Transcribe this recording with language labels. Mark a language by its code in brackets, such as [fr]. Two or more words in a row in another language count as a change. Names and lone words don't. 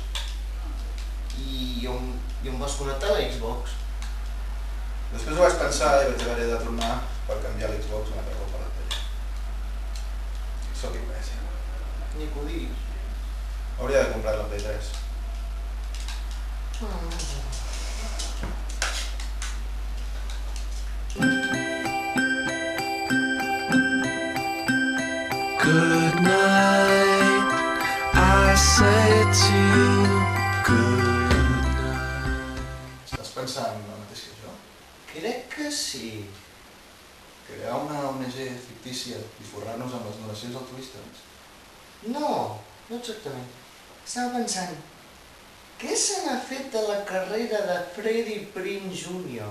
[ca] I on vas connectar la Xbox? Després ho vaig pensar i vaig haver de tornar per canviar l'Xbox un altre cop a la tele. Sóc imbècil. Ni que ho diguis. Hauria de comprar la Play 3. [en] Good night, I say to you, good night. [ca] Estàs pensant el mateix que jo? Crec que sí. Crear una ONG fictícia i forrar-nos amb les donacions altruistes? No, no exactament. Estava pensant, què se n'ha fet de la carrera de Freddie Prinze Jr.?